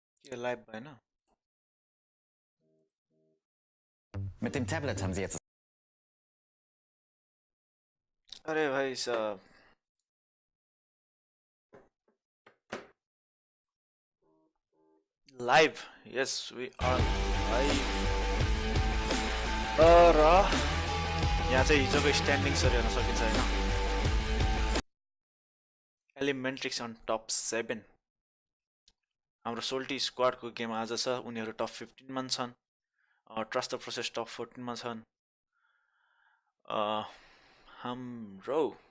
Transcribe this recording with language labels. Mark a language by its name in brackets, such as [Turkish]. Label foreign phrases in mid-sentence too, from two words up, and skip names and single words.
[German] Hier live bei, ne? Mit dem Tablet haben Sie jetzt. [Hindi] अरे भाई साहब live. [English] Yes, we are live. [Nepali] र यहाँ चाहिँ हिजोको स्ट्यान्डिङ्सहरु हेर्न सकिन्छ हैन एलिमेन्ट्रिक्स [English] on top 7 [Nepali] हाम्रो सोल्टी स्क्वाडको गेम आज छ उनीहरु टप 15 मा छन् ट्रस्ट द प्रोसेस टप 14 मा छन् हाम्रो